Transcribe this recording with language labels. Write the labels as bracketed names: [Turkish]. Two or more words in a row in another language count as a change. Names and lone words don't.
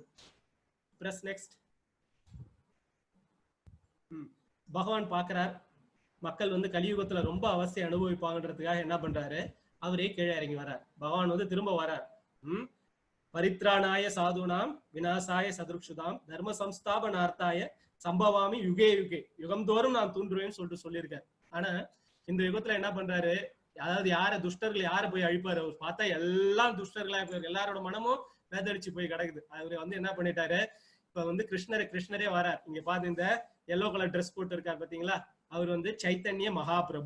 [English] Press next. [Tamil] பகவான் பாக்குறார் மக்கள் வந்து கலியுகத்துல ரொம்ப அவசியம் அனுபவிப்பாங்கன்றதுக்காக என்ன பண்றாரு, அவரே கீழே இறங்கி வர்றார். பகவான் வந்து திரும்ப வர்றார். [Sanskrit] परित्राणाय साधूनां विनाशाय चदुष्कृताम् धर्म संस्थापनार्थाय सम्भवामि युगे युगे, [Tamil] யுகம் தோறும் நான் தூண்டுவேன்னு சொல்லிட்டு சொல்லியிருக்காரு. ஆனா இந்த யுகத்துல என்ன பண்றாரு, அதாவது யார துஷ்டர்கள் யார போய் அழிப்பாரு, அவர் பார்த்தா எல்லாம் துஷ்டர்களா இருப்பாரு, எல்லாரோட மனமும் வேதடிச்சு போய் கிடக்குது. அவரு வந்து என்ன பண்ணிட்டாரு, இப்ப வந்து கிருஷ்ணரே வரார். இங்க பாத்து இந்த [English] yellow colour dress [Tamil] போட்டு இருக்காரு பாத்தீங்களா, அவர் வந்து சைத்தன்ய மகாபிரபு.